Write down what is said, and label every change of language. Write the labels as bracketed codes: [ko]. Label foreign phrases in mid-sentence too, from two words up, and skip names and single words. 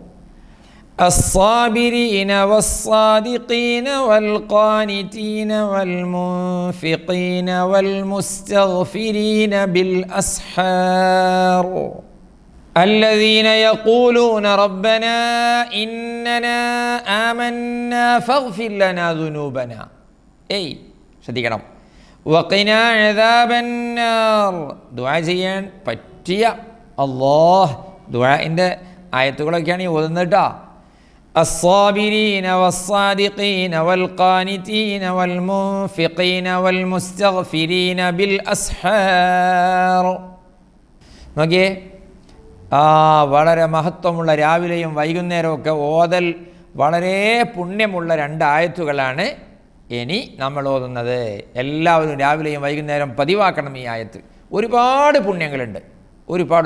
[ar] الصابرين والصادقين والقانتين والمنفقين والمستغفرين بالأسحار. الذين يقولون ربنا إننا آمنا فاغفر لنا ذنوبنا. ശ്രദ്ധിക്കണം. وقنا عذاب النار. [ml] ദുആ ചെയ്യാൻ പറ്റിയ ദുആഇൻ്റെ ആയത്തുകളൊക്കെയാണ് ഈ ഓതുന്നത് കേട്ടോ. [ar] الصابرين والصادقين والقانتين والمنفقين والمستغفرين بالأسحار. [ml] നോക്കിയേ, വളരെ മഹത്വമുള്ള രാവിലെയും വൈകുന്നേരവും ഒക്കെ ഓതൽ വളരെ പുണ്യമുള്ള 2 ആയത്തുകളാണ് ഇനി നമ്മൾ ഓതുന്നത്. എല്ലാവരും രാവിലെയും വൈകുന്നേരം പതിവാക്കണം ഈ ആയത്ത്. ഒരുപാട് പുണ്യങ്ങളുണ്ട്, ഒരുപാട്.